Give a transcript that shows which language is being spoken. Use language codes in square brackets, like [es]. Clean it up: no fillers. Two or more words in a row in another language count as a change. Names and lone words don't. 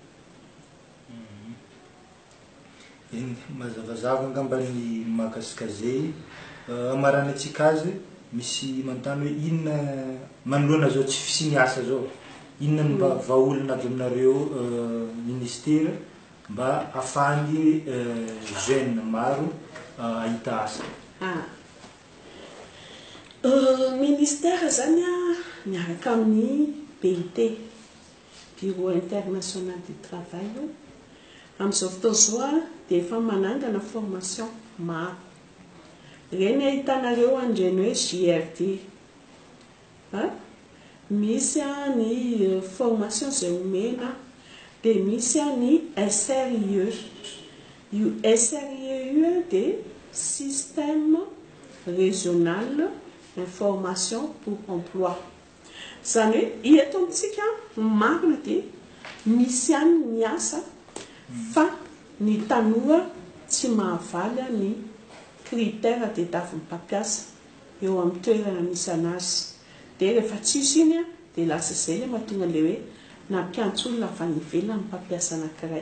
[mg] Mazavazava angamba ny mahakasika zay amarana antsika azy misy manontany hoe inona manoloana zao tsy fisiny asa zao, inona mba vahaolana avy aminareo ministera mba ahafahany jeune maro ahita asa? Ministère zany miaraka amin'ny BIT, Bureau international du travail, amin'izao fotoana izao dia efa manangana formation maro. Ireny ahitanareo andreny hoe JRD, misy ny formation izay omena, dia misy ny SRIE. Io SRIE io dia système régional information pour emploi. Zany hoe eto amintsika marina dia misy ihany ny asa fa ny tanora tsy mahavaly ny critère tadiavin'ny mpampiasa eo amin'ny toerana misy anazy. Dia rehefa tsisy iny dia lasa izay ilay mahatonga ilay hoe nampiantso olona avy any ivelany mpampiasa anankiray.